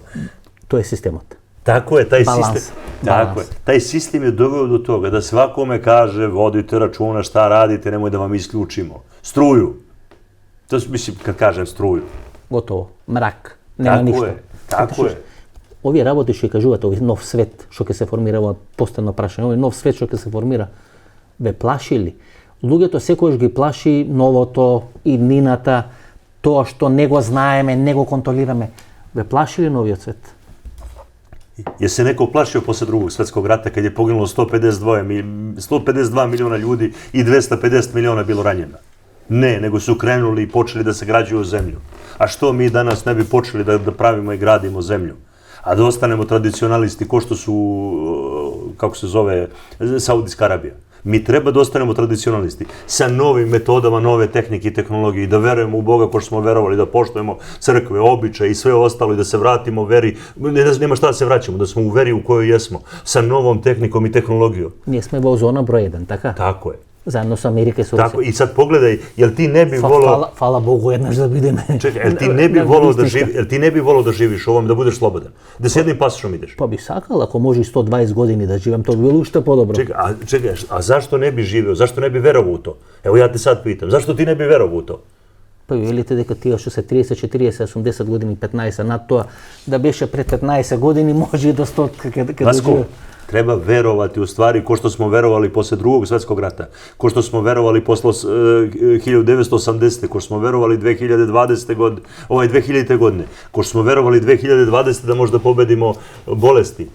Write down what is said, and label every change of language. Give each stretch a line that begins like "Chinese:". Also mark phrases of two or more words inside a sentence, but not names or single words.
Macedonian: То је системот.
Serbian: Tako je, taj sistem. Tako je. Taj sistem je doveo do toga da svakome kaže vodite računa šta radite, nemoj da vam isključimo. Struju. To mislim kad kažem struju. Gotovo. Mrak. Nema ništa. Tako je.
Macedonian: Овие работи што кажувате, овој нов свет што ќе се формира, ова постојано прашање, овој нов свет што ќе се формира, ве плаши ли? Луѓето секогаш ги плаши новото, иднината, тоа што не го знаеме, не го контролираме. Ве плаши ли новиот свет?
Serbian: Je se neko plašio posle drugog svetskog rata kad je poginulo 152 miliona ljudi i 250 miliona bilo ranjeno? Ne, nego su krenuli i počeli da se građuju zemlju. A što mi danas ne bi počeli da pravimo i gradimo zemlju? A da ostanemo tradicionalisti ko što su, kako se zove, Saudijska Arabija. Mi treba da ostanemo tradicionalisti sa novim metodama, nove tehnike i tehnologije i da verujemo u Boga ko što smo verovali, da poštujemo crkve, običaje i sve ostalo i da se vratimo veri, nema šta da se vraćamo, da smo u veri u kojoj jesmo, sa novom tehnikom i tehnologijom.
Macedonian: Ние сме во зона број 1, така?
Serbian: Tako je.
Macedonian: Заедно со Америка и со
Serbian: Tako, i sad pogledaj, jel ti ne bi volao...
Macedonian: Фала Богу, еднаш да будеме...
Serbian: Čekaj, jel ti ne bi volao da živiš u ovom, da budeš slobodan? Da s jednim pasošom ideš?
Macedonian: Па би сакал, ако може 120 години да живим, то би било уште подобро.
Serbian: Čekaj, a zašto ne bi živio? Zašto ne bi verovao u to? Evo ja te sad pitam, zašto ti ne bi verovao u to?
Macedonian: Па ви велите дека тие што се 30, 40, 80 години, 15 над тоа, да беше пред 15 години, може и до 100 kada
Serbian: живе. Treba verovati u stvari ko što smo verovali posle drugog svetskog rata, ko što smo verovali posle 1980. ko što smo verovali 2020. godine, 2000. godine, ko što smo verovali 2020. da možda pobedimo bolesti.